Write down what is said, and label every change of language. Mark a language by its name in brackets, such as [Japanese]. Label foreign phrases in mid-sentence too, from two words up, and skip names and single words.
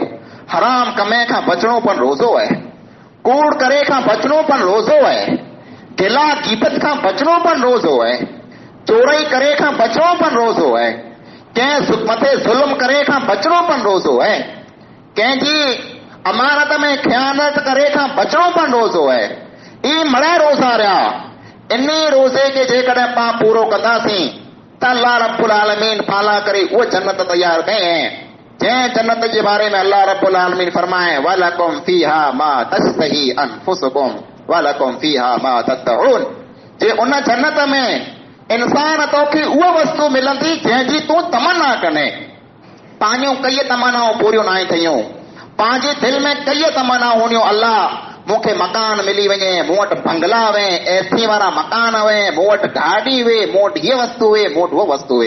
[Sindhi] हराम कमे खां बचणो पण रोज़ो है, कूड़ करे खां बचणो पण रोज़ो है, गिला गीबत खां बचणो पण रोज़ो है, चोरई करे खां बचणो पण रोज़ो है, कंहिं मथे ज़ुल्म करे खां बचणो पण रोज़ो है, कंहिंजी अमानत में ख़यानत करे खां बचणो पण रोज़ो है। ई मड़े रोज़ा रहिया। इन रोज़े खे जेकॾहिं पां पूरो कंदासीं त अल्लाह [Arabic] رب العالمين [Sindhi] पाला करे उहो जन्नत तयार कयईं जंहिं जन्नत जे बारे में अल्लाह [Arabic] رب العالمين [Sindhi] फरमाए [Arabic] ولكم فيها ما تشتهي أنفسكم ولكم فيها ما تدعون, [Sindhi] जे उन जन्नत में इंसान तोखे उहा वस्तु मिलंदी जंहिंजी तूं तमन्ना कने। पंहिंजूं कई तमन्नाऊं पूरियूं न थियूं, पंहिंजे दिलि में कई तमन्नाऊं हूंदियूं, अल्लाह मूंखे मकान मिली वञे, मूं वटि बंगला वे, एसी वारा मकान वे, मूं वटि गाॾी वे, मूं वटि हीअ वस्तु वे, मूं वटि उहा वस्तु वे।